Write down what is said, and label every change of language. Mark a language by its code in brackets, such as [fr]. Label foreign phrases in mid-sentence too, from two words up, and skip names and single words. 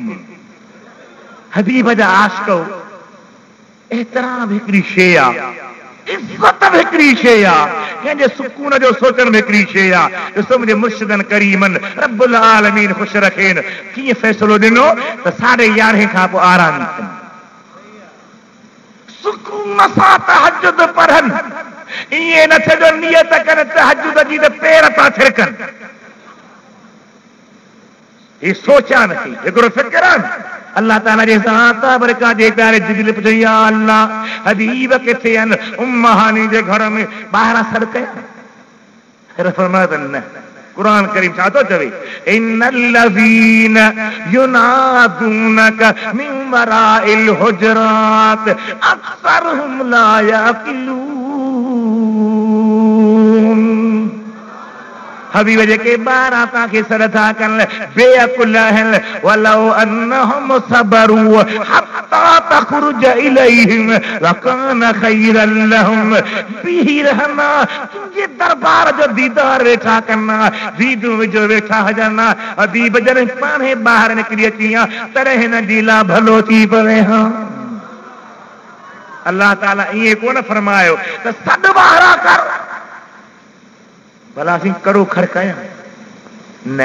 [sd] हबीब जा आशिक़, एतिराम हिकिड़ी शइ आहे, इज़त बि हिकिड़ी शइ आहे, कंहिंजे सुकून जो सोचण में हिकिड़ी शइ आहे। ॾिसो मुंहिंजे मुर्शिदनि करीमनि [ar] رب العالمين [sd] ख़ुशि रखेनि कीअं फ़ैसिलो ॾिनो त 11:30 खां पोइ आराम कनि, सुकून सां तहज्जुद पढ़नि। ईअं न थियो जो नियत कनि तहज्जुद जी त पेर था थिरकनि। [hi] ये सोचा नहीं, [sd] हिकिड़ो फ़िक्र आहे। अल्लाह ताला जे ज़ात बरका जे प्यारे जिब्रील पुछो [ar] يا الله [sd] हबीब किथे आहिनि? उम्म हानी जे घर में ॿाहिरां सॾु कया। फरमायो न। कुरान करीम छा थो चवे? [ar] إن الذين ينادونك من وراء الحجرات أكثرهم لا يعقلون. [sd] हबीब जेके ॿाहिरां तव्हांखे सॾ था कनि बेअकुल आहिनि। [ar] ولو أنهم صبروا حتى تخرج إليهم لكان خيرا لهم. [sd] बीही रहना, तुंहिंजे दरबार जो दीदार वेठा कना, दीदूं विझो वेठा हुजनि। हबीब जॾहिं पाणे ॿाहिरि निकिरी अची तॾहिं हिन जी ला भलो थी पवे। हा अल्लाह ताला ईअं कोन फरमायो त सॾु ॿाहिरां कर भला असीं कड़ो खड़काया न।